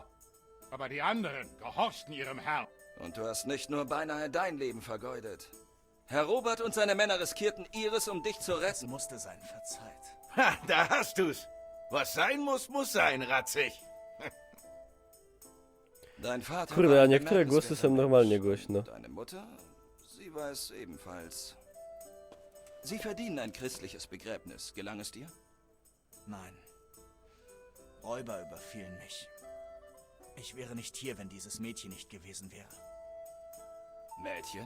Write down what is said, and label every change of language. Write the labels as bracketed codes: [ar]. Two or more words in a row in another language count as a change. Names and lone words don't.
[de] Aber die anderen gehorchten ihrem Herrn. Und du hast nicht nur beinahe dein Leben vergeudet. Herr Robert und seine Männer riskierten ihres, um dich zu retten. Es musste sein, verzeiht. Ha, da hast du's. Was sein muss, muss sein, Ratzig. Dein Vater [pl] Kurde, [de] war [pl] a [de] ein [pl] niektóre głosy są normalnie głośno. [de] Deine Mutter, sie war es ebenfalls. Sie verdienen ein christliches Begräbnis. Gelang es dir? Nein. Räuber überfielen mich. Ich wäre nicht hier, wenn dieses Mädchen nicht gewesen wäre. Mädchen?